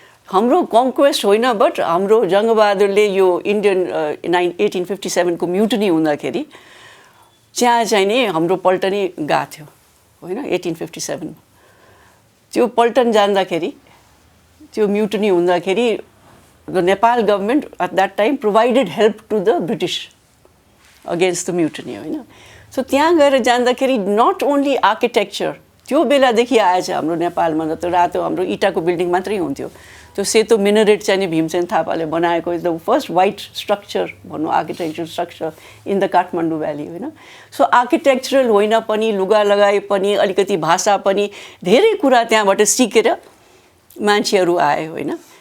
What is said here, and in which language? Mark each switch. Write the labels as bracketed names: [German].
[Nepali] हाम्रो कन्क्वेस्ट होइन बट हाम्रो जङ्गबहादुरले यो इन्डियन 1857को म्युटनी हुँदाखेरि त्यहाँ चाहिँ नि हाम्रो पल्टनी गएको थियो होइन 1857। त्यो पल्टन जाँदाखेरि त्यो म्युटनी हुँदाखेरि [English] the Nepal government at that time provided help to the British against the mutiny, [Nepali] होइन. सो त्यहाँ गएर जाँदाखेरि [English] not only architecture, [Nepali] त्यो बेलादेखि आएछ हाम्रो नेपालमा त रातो हाम्रो इटाको बिल्डिङ मात्रै हुन्थ्यो. त्यो सेतो मिनरेट चाहिँ नि भीमसेन थापाले बनाएको [English] is the first white structure [Nepali] भनौँ [English] architecture structure in the Kathmandu valley, [Nepali] होइन. सो आर्किटेक्चरल होइन पनि, लुगा लगाए पनि, अलिकति भाषा पनि, धेरै कुरा त्यहाँबाट सिकेर मान्छेहरू आए, होइन.